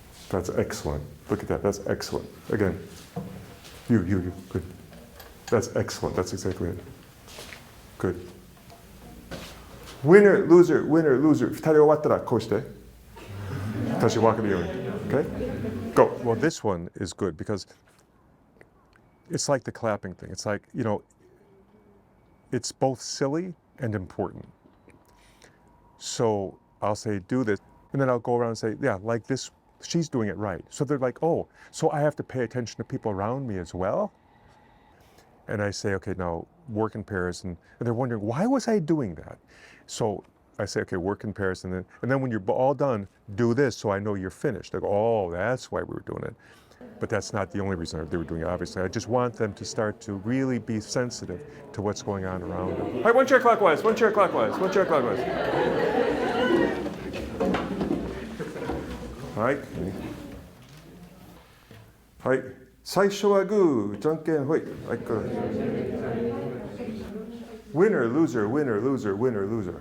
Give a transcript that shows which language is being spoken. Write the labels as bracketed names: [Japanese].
[English] That's excellent. Look at that. That's excellent. Again. You. Good. That's excellent. That's exactly it. Good. Winner, loser. [Japanese] 二人終わったらこうして。私分かるように。 [English] Okay? Go. Well, this one is good because it's like the clapping thing. It's like, it's both silly and important. So I'll say, do this. And then I'll go around and say, yeah, like this. She's doing it right. So they're like, oh, so I have to pay attention to people around me as well? And I say, okay, now work in pairs. And they're wondering, why was I doing that? So I say, okay, work in pairs. And then when you're all done, do this so I know you're finished. They go, oh, that's why we were doing it. But that's not the only reason they were doing it, obviously. I just want them to start to really be sensitive to what's going on around them. All right, one chair clockwise, one chair clockwise, one chair clockwise. All right. [Japanese] はい。最初はグー、じゃんけんほい。 [English] はい、winner, loser, winner, loser, winner, loser.